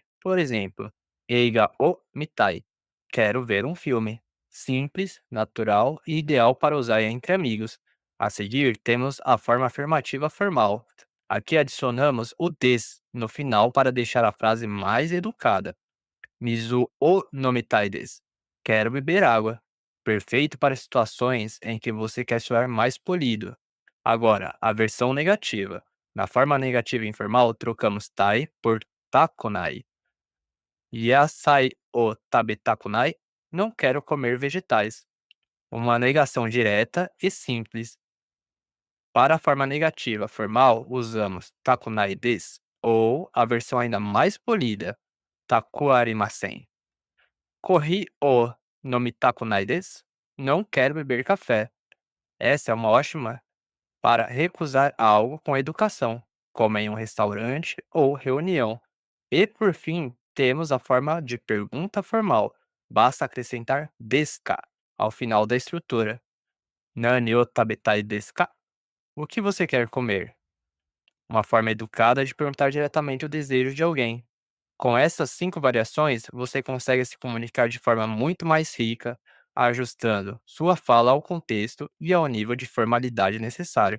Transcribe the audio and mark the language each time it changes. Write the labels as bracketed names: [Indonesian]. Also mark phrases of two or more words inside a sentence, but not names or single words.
[Portuguese] Por exemplo, [Japanese] 映画を見たい. [Portuguese] Quero ver um filme. Simples, natural e ideal para usar entre amigos. A seguir, temos a forma afirmativa formal. Aqui adicionamos o des no final para deixar a frase mais educada. [Japanese] 水を飲みたいです. [Portuguese] Quero beber água. Perfeito para situações em que você quer soar mais polido. Agora, a versão negativa. Na forma negativa informal, trocamos tai por takonai. [Japanese] 野菜を食べたくない. [Portuguese] Não quero comer vegetais. Uma negação direta e simples. Para a forma negativa formal, usamos [Japanese] たくないです [Portuguese] ou a versão ainda mais polida, [Japanese] たくありません. コーヒーを飲みたくないです. [Portuguese] Não quero beber café. Essa é uma ótima para recusar algo com educação, como em um restaurante ou reunião. E por fim, temos a forma de pergunta formal. Basta acrescentar [Japanese] ですか [Portuguese] ao final da estrutura. [Japanese] 何を食べたいですか? [Portuguese] O que você quer comer? Uma forma educada de perguntar diretamente o desejo de alguém. Com essas 5 variações, você consegue se comunicar de forma muito mais rica, ajustando sua fala ao contexto e ao nível de formalidade necessário.